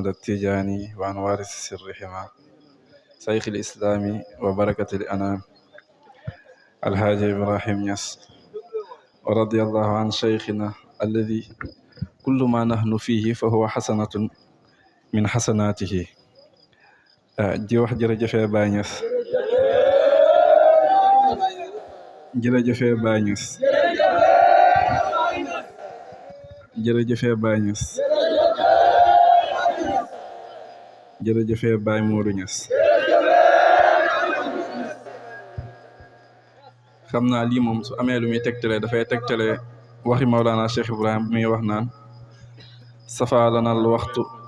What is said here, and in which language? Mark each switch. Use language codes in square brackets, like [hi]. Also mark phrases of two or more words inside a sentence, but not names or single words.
[ar] التيجاني وعن وارث سر حما شيخ الإسلام وبركة الأنام الحاج إبراهيم يس ورضي الله عن شيخنا الذي كل ما نحن فيه فهو حسنة من حسناته [wo] di wax jërëjëfee Baay Ñas [ar] jërëjëfee Baay Ñas [wo] jërëjëfee Baye Niass jërëjëfee Baye Modou Niass xam naa lii moom su amee lu muy tegtale dafay tegtale waxi Mawlana Cheikh Ibrahim bu muy wax naan safa lanal waxtu